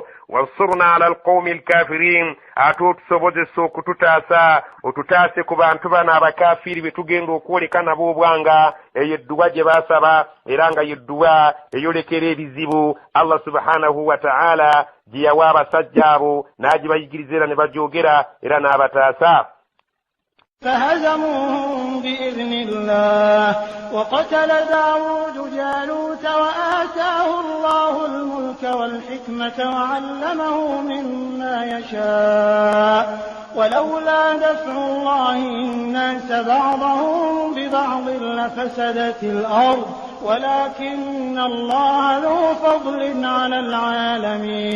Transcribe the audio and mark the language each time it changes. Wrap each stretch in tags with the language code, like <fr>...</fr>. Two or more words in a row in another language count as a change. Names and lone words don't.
<ar>وانصرنا على القوم الكافرين,</ar> <lg>ate otusobozesa okututaasa, otutaase ku bantu bano abakafiiri be tugenda okwoleka nabo obwanga. Eyo edduwa gye baasaba era nga yedduwa eyolekera ebizibu Allah</lg> <ar>سبحانه وتعالى</ar> <lg>gye yawa abasajja abo n'agibayigiriza era ne bagyogera era n'abataasa.</lg> <ar>فهزموهم بإذن الله وقتل داود جالوت وآتاه الله الملك والحكمة وعلمه مما يشاء ولولا دفع الله الناس بعضهم ببعض لفسدت الأرض ولكن الله ذو فضل على العالمين</ar>